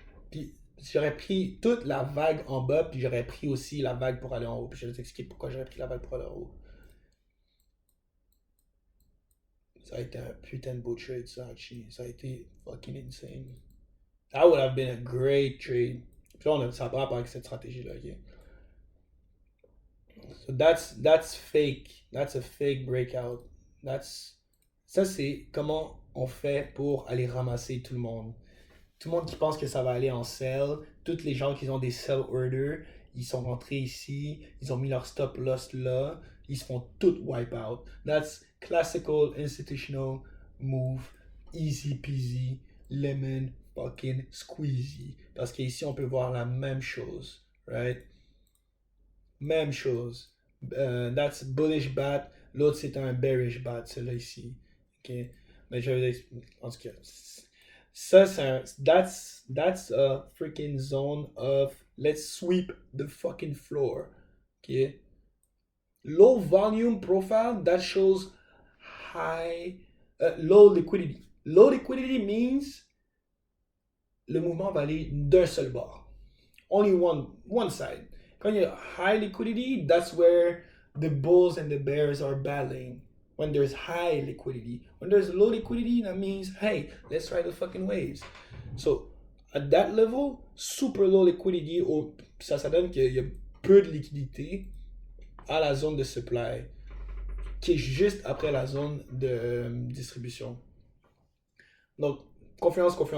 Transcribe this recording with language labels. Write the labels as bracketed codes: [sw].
[fr] Puis j'aurais pris toute la vague en bas, puis j'aurais pris aussi la vague pour aller en haut. Puis je vais vous expliquer pourquoi j'aurais pris la vague pour aller en haut. Ça a été un putain de beau trade, ça, actually. Ça a été fucking insane. [en] That would have been a great trade. [fr] Puis là, ça va pas avec cette stratégie-là, ok? [en] So that's fake. That's a fake breakout. [fr] Ça, c'est comment on fait pour aller ramasser tout le monde. Tout le monde qui pense que ça va aller en sell, tous les gens qui ont des sell orders, ils sont rentrés ici, ils ont mis leur stop loss là, ils se font tout wipe out. [en] That's classical institutional move, easy peasy, lemon fucking squeezy. [fr] Parce qu'ici on peut voir la même chose, right? Même chose. [en] That's bullish bat, [fr] l'autre c'est un bearish bat, celui-là ici. Ok? Mais je vais en tout cas. [en] Ça, that's a freaking zone of let's sweep the fucking floor. Okay. Low volume profile that shows high, low liquidity. Low liquidity means [fr] le mouvement va aller d'un seul bord. [en] Only one side. [fr] Quand il y a [en] high liquidity, that's where the bulls and the bears are battling. When there's high liquidity. When there's low liquidity, that means, hey, let's ride the fucking waves. So, at that level, super low liquidity, [fr] ça donne qu'il y a peu de liquidité à la zone de supply, qui est juste après la zone de distribution. Donc, confiance.